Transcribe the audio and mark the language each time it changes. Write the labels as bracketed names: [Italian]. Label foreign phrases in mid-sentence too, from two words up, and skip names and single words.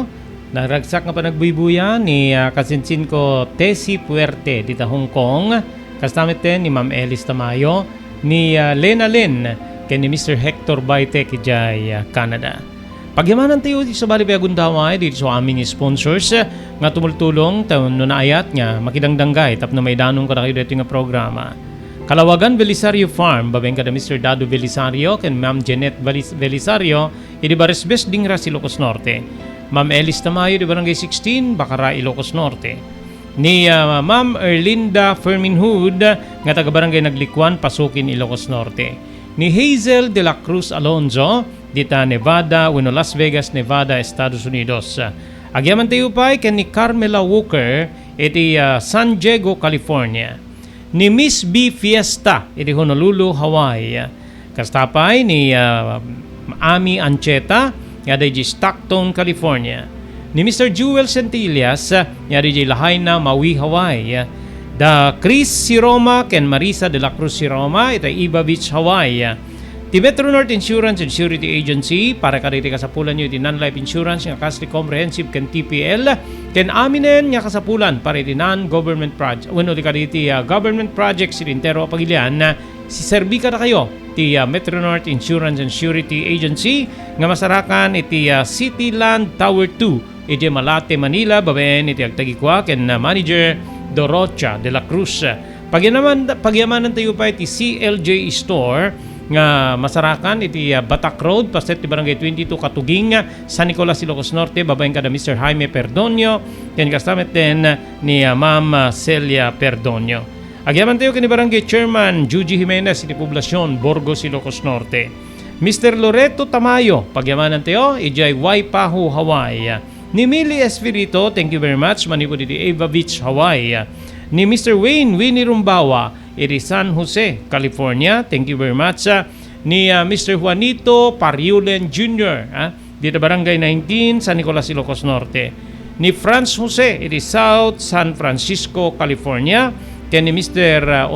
[Iloko] Naragsak nga panagbuibuya ni kasinsin ko Tessie Puerte dito Hong Kong. Kastamit din ni Ma'am Elis Tamayo, ni Lena Lynn, ken ni Mr. Hector Baite kijay Canada. Pagyamanan tayo sa bali pagundaway [Filipino] dito sa aming [Iloko] sponsors nga tumultulong taon no naayat nga makidangdanggay tapno may danong ko na kayo dito nga programa. Kalawagan Belisario Farm, babeng kada Mr. Dado Belisario ken Ma'am Jeanette Belisario, idi Baresbes Dingra, Ilocos Norte. Ma'am Elis Tamayo, di Barangay 16, Bacara, Ilocos Norte. Ni Ma'am Erlinda Ferminhood, nga taga Barangay Naglikwan, Pasukin, Ilocos Norte. Ni Hazel de la Cruz Alonzo, dita Nevada, Las Vegas, Nevada, Estados Unidos. Agyaman tayo pa ken ni Carmela Walker, iti San Diego, California. Ni Miss B Fiesta, iti Honolulu, Hawaii. Kastapay ni Ami Ancheta, nga di Stockton, California. Ni Mr. Jewel Centillas, nga di Lahaina, Maui, Hawaii. Da Chris Siroma ken Marisa de la Cruz Siroma, iti Iba Beach, Hawaii. Ti Metro North Insurance and Surety Agency para kaditi kasapulan nyo iti [English] non-life insurance [Iloko] nga kasli comprehensive ken TPL ken aminen nga kasapulan para iti [English] non-government project. [Iloko] Wenno ti kaditi [English] government projects [Iloko] iti entero pagilian na si serbika na kayo ti Metro North Insurance and Surety Agency nga masarakan iti City Land Tower 2 iti Malate, Manila babaen iti agtagikwa ken manager Dorocha de la Cruz. Pagyamanan tayo pa iti CLJ Store nga masarakan iti Batak Road paset ti Barangay 22 Katuging San Nicolas, Ilocos Norte babaeng kada Mr. Jaime Perdonio ken kastamet din ni Ma'am Celia Perdonio. Agyaman tayo kini Barangay Chairman Juji Jimenez iti Poblasyon Burgos, Ilocos Norte. Mr. Loreto Tamayo pagyamanan tayo ijay Waipahu, Hawaii. Ni Millie Espirito, [English] thank you very much, [Iloko] manipod iti Ava Beach, Hawaii. Ni Mr. Winnie Rumbawa iti San Jose, California. [English] Thank you very much. [Iloko] Ni Mr. Juanito Pariulen Jr. Dito Barangay 19, San Nicolas, Ilocos Norte. Ni Franz Jose iti South San Francisco, California. Ken ni Mr.